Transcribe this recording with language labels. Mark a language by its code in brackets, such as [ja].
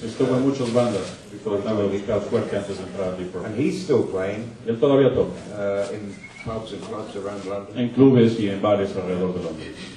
[es] Estuvo en muchas bandas tratando de buscar suerte antes de entrar a Deep Purple. [en] And he's still playing [es] Y él todavía toca [en] in pubs and clubs around London. [es] en clubes y en bares alrededor de Londres.